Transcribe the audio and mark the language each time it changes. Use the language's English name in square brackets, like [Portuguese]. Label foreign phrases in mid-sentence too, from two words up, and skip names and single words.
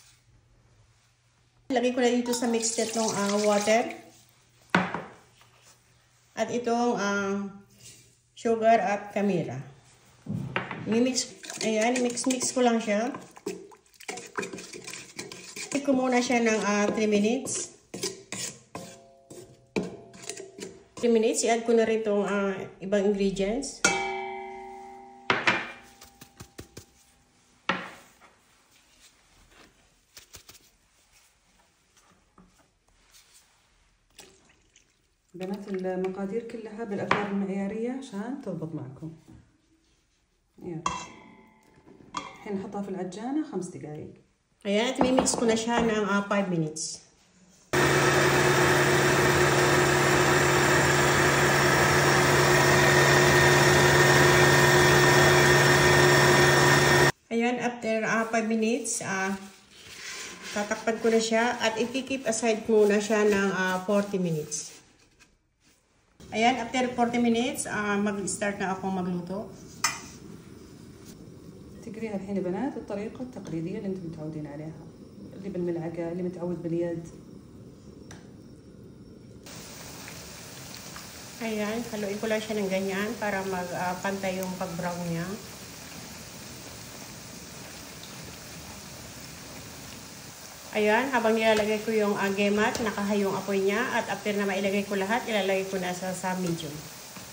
[Filipino] Lagay ko na dito sa [English] mixed state [Filipino] ng water at itong sugar at camera. I-mix ko lang siya. I-cook ko muna siya ng 3 minutes. 3 minutes, i-add ko na rin itong ibang ingredients. [Arabic] بنات المقادير كلها بالأقدار المعيارية عشان تضبط معكم. يلا الحين نحطها في العجانة 5 دقايق. [Filipino] Ayan, at mimix ko na siya ng 5 minutes. Ayan, [English] after 5 minutes, [Filipino] tatakpan ko na siya at [English] i-keep aside [Filipino] muna siya ng 40 minutes. Ayan, [English] after 40 minutes, [Filipino] mag-start na akong magluto. [Arabic] تقريها الحين يا بنات الطريقة التقليدية اللي انتم متعودين عليها، اللي بالملعقة، اللي متعود باليد. [Filipino] Ayan, haluin ko lang siya ng ganyan para magpantay yung pag-brown niya. Ayan, habang nilalagay ko yung gemat, nakahayong apoy niya at after na mailagay ko lahat, ilalagay ko na sa medium.